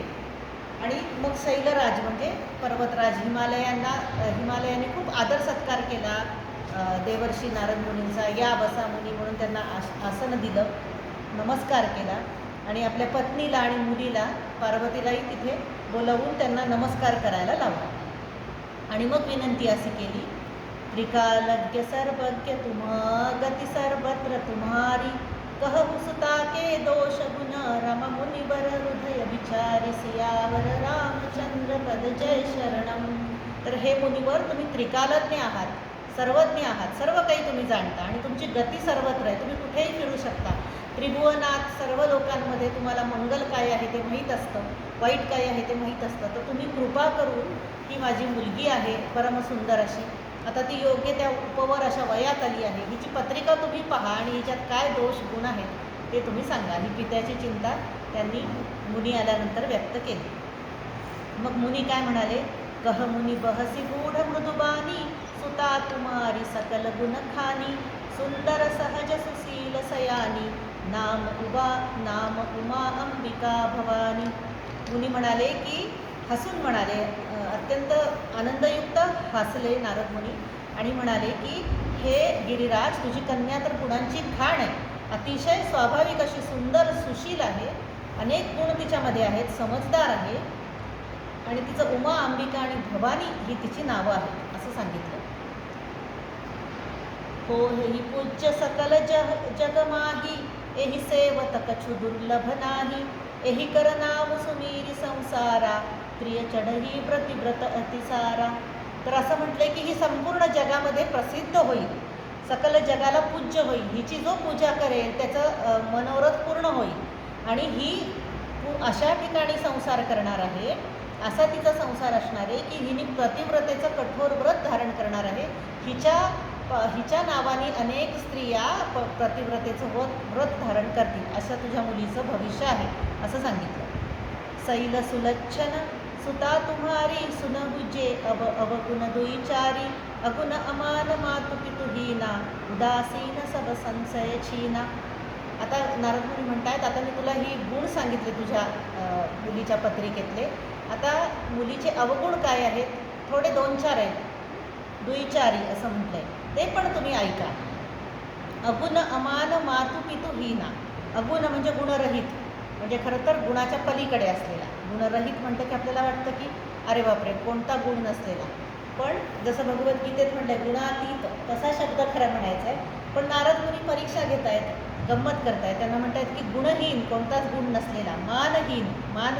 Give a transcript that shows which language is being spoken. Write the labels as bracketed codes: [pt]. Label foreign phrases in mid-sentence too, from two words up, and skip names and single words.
[mr] आणि मग शैलराज म्हणजे पर्वतराज हिमालयाने खूप आदर सत्कार केला देवर्षी नारद मुनींचा. या बसा मुनी म्हणून त्यांना आसन दिलं, नमस्कार केला, आणि आपल्या पत्नीला आणि मुलीला पार्वतीलाही तिथे बोलवून त्यांना नमस्कार करायला लावला. आणि मग विनंती अशी केली, [awa] त्रिकालज्ञ सर्वज्ञ तुम गती सर्वत्र तुम्हारी, कहु सुता के दोष गुण रम मुनिवर हृदय विचारी, सियावर रामचंद्र पद जय शरणम. [mr] तर हे मुनिवर, तुम्ही त्रिकालज्ञ आहात, सर्वज्ञ आहात, सर्व काही तुम्ही जाणता, आणि तुमची गती सर्वत्र आहे, तुम्ही कुठेही फिरू शकता. त्रिभुवनात सर्व लोकांमध्ये तुम्हाला मंगल काय आहे ते माहीत असतं, वाईट काय आहे ते माहीत असतं. तर तुम्ही कृपा करून, ही माझी मुलगी आहे परमसुंदर अशी, आता ती योग्य त्या उपवर अशा वयात आली आहे, हिची पत्रिका तुम्ही पहा आणि हिच्यात काय दोष गुण आहेत ते तुम्ही सांगा. ही पित्याची चिंता त्यांनी मुनी आल्यानंतर व्यक्त केली. मग मुनी काय म्हणाले, [awa] कह मुनी बहसी गूढ मृदुबानी, सुता तुम्हारी सकल गुण खानी, सुंदर सहज सुशील सयानी, नाम उमा अंबिका भवानी. [mr] मुनी म्हणाले की हसून म्हणाले, अत्यंत आनंदयुक्त हसले नारद मुनी आणि म्हणाले की हे गिरिराज, तुझी कन्या तर गुणांची खाण आहे, अतिशय स्वाभाविक अशी सुंदर सुशील आहे, अनेक गुण तिच्यामध्ये आहेत, समजदार आहे, आणि तिचं उमा अंबिका आणि भवानी ही तिची नावं आहेत असं सांगितलं. [awa] हो ही पूज्य सकल जगमाही, एही सेवत कछु दुर्लभ नाही, एही कर नाव सुमीरी संसारा, प्रिय चढही प्रतिव्रत अतिसारा. [mr] तर असं म्हटलंय की ही संपूर्ण जगामध्ये प्रसिद्ध होईल, सकल जगाला पूज्य होईल, हिची जो पूजा करेल त्याचं मनोरथ पूर्ण होईल, आणि ही अशा ठिकाणी संसार करणार आहे, असा तिचा संसार असणार आहे की हिने प्रतिव्रतेचं कठोर व्रत धारण करणार आहे. हिच्या नावाने अनेक स्त्रिया प्रतिव्रतेचं व्रत धारण करतील, असं तुझ्या मुलीचं भविष्य आहे असं सांगितलं. [awa] सैल सुलच्छन सुता तुम्हारी, सुनहुजे अवगुण दुईचारी, अगुण अमान मातु पितुहीना, उदासीन सब संशय छीना. [mr] आता नारद मुनी म्हणतायत, आता मी तुला ही गुण सांगितले तुझ्या मुलीच्या पत्रिकेतले, आता मुलीचे अवगुण काय आहेत, थोडे 2-4 आहेत, दुईचारी असं म्हटलंय, ते पण तुम्ही ऐका. [awa] अगुण अमान मातु पितुहीना, [mr] अगुण म्हणजे गुणरहित, म्हणजे खरं तर गुणाच्या पलीकडे असलेला. गुणरहित म्हणतं की आपल्याला वाटतं की अरे बापरे कोणता गुण नसलेला, पण जसं भगवद्गीतेत म्हटलंय गुणातीत, तसा शब्द खरा म्हणायचा आहे. पण नारद मुनी परीक्षा घेत आहेत, गंमत करतायत, त्यांना म्हणतायत की गुणहीन, कोणताच गुण नसलेला, मानहीन, मान